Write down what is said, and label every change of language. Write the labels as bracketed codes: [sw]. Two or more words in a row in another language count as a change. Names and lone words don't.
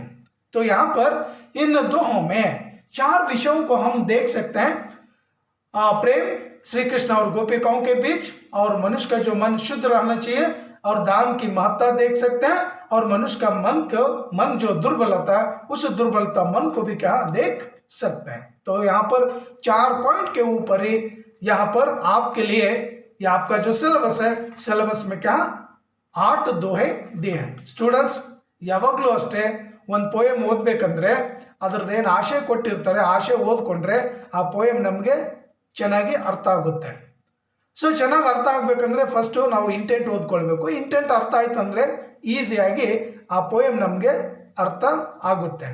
[hi] तो यहाँ पर इन दोहों में 4 विषयों को हम देख सकते हैं, प्रेम श्री कृष्ण और गोपिकाओं के बीच, और मनुष्य का जो मन शुद्ध रहना चाहिए, और दान की महत्ता देख सकते हैं, और मनुष्य का मन जो दुर्बलता है उस दुर्बलता मन को भी क्या देख सकते हैं। तो यहाँ पर 4 पॉइंट के ऊपर ही यहाँ पर आपके लिए या आपका जो सिलेबस है, सिलेबस में क्या 8 दोहे दिए हैं। [kn] ಸ್ಟೂಡೆಂಟ್ಸ್ ಯಾವಾಗಲೂ ಅಷ್ಟೇ ಒಂದು ಪೋಯಮ್ ಓದಬೇಕಂದ್ರೆ ಅದರದ್ದೇನು ಆಶಯ ಕೊಟ್ಟಿರ್ತಾರೆ, ಆಶಯ ಓದ್ಕೊಂಡ್ರೆ ಆ ಪೋಯಮ್ ನಮಗೆ ಚೆನ್ನಾಗಿ ಅರ್ಥ ಆಗುತ್ತೆ. ಸೊ ಚೆನ್ನಾಗಿ ಅರ್ಥ ಆಗಬೇಕಂದ್ರೆ ಫಸ್ಟು ನಾವು ಇಂಟೆಂಟ್ ಓದ್ಕೊಳ್ಬೇಕು. ಇಂಟೆಂಟ್ ಅರ್ಥ ಆಯ್ತು ಅಂದರೆ ಈಸಿಯಾಗಿ ಆ ಪೋಯಮ್ ನಮಗೆ ಅರ್ಥ ಆಗುತ್ತೆ.